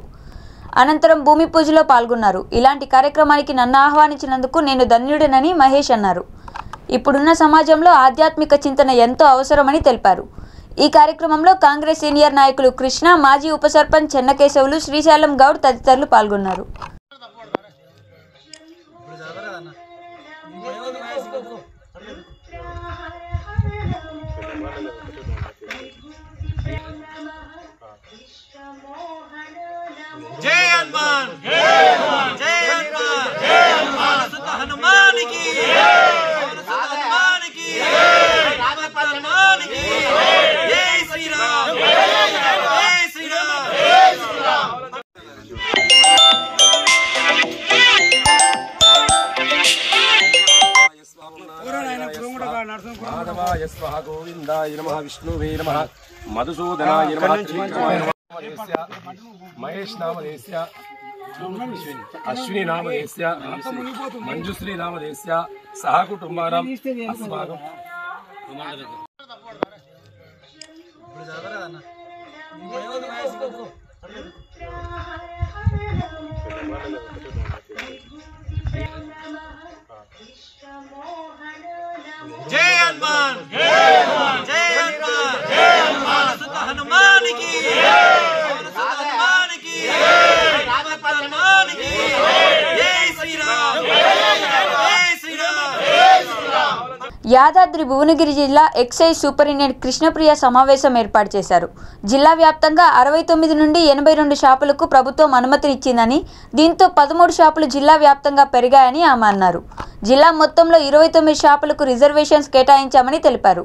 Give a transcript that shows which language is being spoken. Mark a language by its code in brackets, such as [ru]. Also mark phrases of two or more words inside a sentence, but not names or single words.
[te] అనంతరం భూమి పూజలో పాల్గొన్నారు. ఇలాంటి కార్యక్రమానికి నన్ను ఆహ్వానించినందుకు నేను ధన్యుడినని మహేష్ అన్నారు. ఇప్పుడున్న సమాజంలో ఆధ్యాత్మిక చింతన ఎంతో అవసరమని తెలిపారు. ఈ కార్యక్రమంలో కాంగ్రెస్ సీనియర్ నాయకులు కృష్ణ, మాజీ ఉప సర్పంచ్ చెన్నకేశవులు, శ్రీశైలం గౌడ్ తదితరులు పాల్గొన్నారు. [hi] जय हनुमान, जय हनुमान, जय हनुमान, जय हनुमान, सुत हनुमान की, सुत हनुमान की, राम हनुमान की, जय श्री राम, जय श्री राम, जय श्री राम. [sa] माधवाय स्वाहा, गोविंदाय नमः, विष्णुवे नमः, मधुसूदनाय नमः, महेश नामदेस्य, अश्विनी नामदेस्य, मंजुश्री नामदेस्य सह कुटुंबानां अस्माकं [hi] जय हनुमान, जय हनुमान, जय हनुमान, जय हनुमान, सुत हनुमान की, सुत हनुमान की, राम हनुमान की, जय श्री राम, जय श्री राम, जय श्री राम. [te] యాదాద్రి భువనగిరి జిల్లా ఎక్సైజ్ సూపరింటెండెంట్ కృష్ణప్రియ సమావేశం ఏర్పాటు చేశారు. జిల్లా వ్యాప్తంగా 69 నుండి 82 షాపులకు ప్రభుత్వం అనుమతినిచ్చిందని, దీంతో 13 షాపులు జిల్లా వ్యాప్తంగా పెరిగాయని ఆమె అన్నారు. జిల్లా మొత్తంలో 29 షాపులకు రిజర్వేషన్స్ కేటాయించామని తెలిపారు.